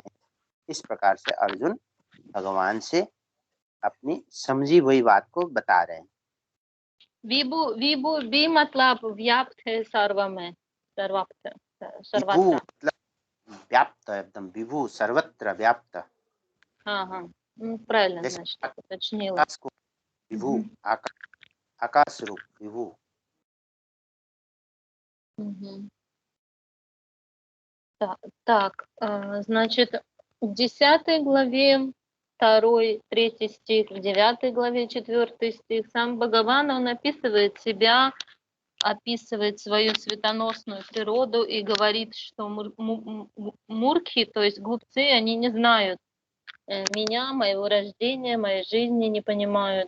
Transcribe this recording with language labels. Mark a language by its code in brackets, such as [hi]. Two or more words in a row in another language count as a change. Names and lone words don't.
[hi] इस प्रकार से अर्जुन भगवान से अपनी समझी हुई बात को बता रहे हैं। विभु विभु भी मतलब व्याप्त है सर्व में, सर्वत्र सर्वत्र, मतलब व्याप्त, एकदम विभु, सर्वत्र व्याप्त। [ru] हाँ, правильно, [hi] जैसे [ru] значит, уточнила. [hi] आकाश को विभु, आकाश रूप विभु। [ru] Так, значит, в 10 главе 2, 3 стих, в 9 главе 4 стих, сам Бхагаван, он описывает себя, описывает свою светоносную природу и говорит, что мурхи, то есть глупцы, они не знают меня, моего рождения, моей жизни, не понимают.